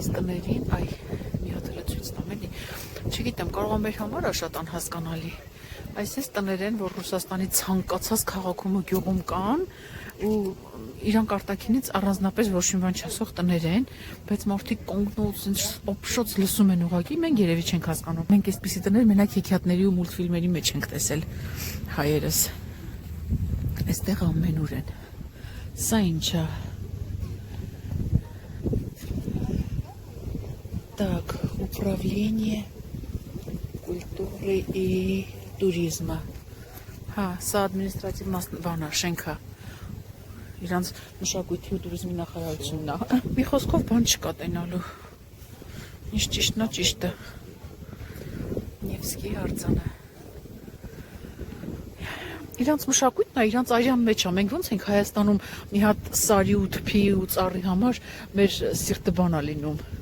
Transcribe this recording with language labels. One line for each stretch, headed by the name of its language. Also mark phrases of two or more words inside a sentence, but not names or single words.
Armenian: այս տներին, այ մի հատ էլ ցույց տամ էլի։ Չգիտեմ, կարող է մեր համար է շատ անհասկանալի։ Այս տներ են, որ Ռուսաստանի ցանկացած քաղաքում ու գյուղում կան ու իրանք արտաքինից առանձնապես ոչ մի բան չասող տներ են, բայց մարդիկ կանգնած են օփշոց լսում են ուղակի, մենք երևի չենք հասկանում։ Մենք այսպիսի տներ մենակ հեքիաթների ու մուլտֆիլմերի մեջ ենք տեսել հայերս։ Այստեղ ամենուր են։ Սա ինչ է։
Russian: Так, управление культуры и туризма։
Armenian: Հա, սա ադմինիստրատիվ բանա, շենքա։ Իրանց մշակույթի ու туриզմի նախարարությունն է։ Մի խոսքով բան չկա տենալու։ Ինչ ճիշտն է, ճիշտը։ Նևսկի արձանը։ Իրանց մշակույթն է, իրանց արյան մեջ է։ Մենք ոնց ենք Հայաստանում մի հատ սարի ու թփի ու ծառի համար մեր սիրտը բան է լինում։